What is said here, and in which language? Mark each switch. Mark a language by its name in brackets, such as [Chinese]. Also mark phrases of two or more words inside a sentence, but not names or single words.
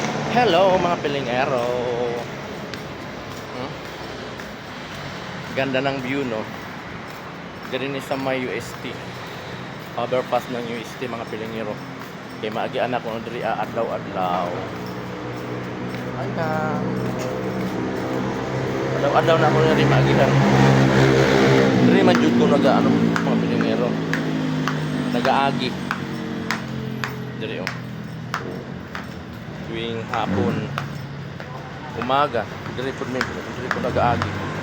[Filipino] Hello mga pilingero. Hmm? Ganda ng view, no? Ganun sa may UST. Overpass ng UST mga pilingero. [Cebuano] Kaya maagian ako ng diri adlaw-adlaw. Ayan. Adlaw-adlaw na ako ng diri maagian. Diri man jud ko nagaano mga pilingero. Nagaagi. Diri oh. Tuwing hapon, umaga, diri po nagaagi.